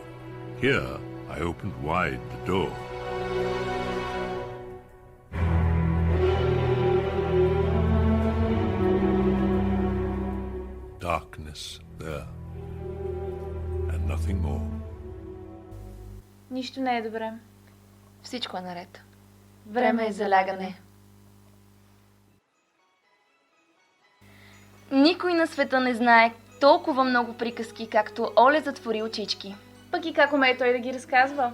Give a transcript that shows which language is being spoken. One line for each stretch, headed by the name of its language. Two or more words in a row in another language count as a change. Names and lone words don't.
English: Here I opened wide the door." Darkness there, and nothing more.
Bulgarian: Нищо не е добре. Всичко е наред. Време е за лягане. Никой на света не знае толкова много приказки, както Оле затвори очички. Пък и как умее той да ги разказва?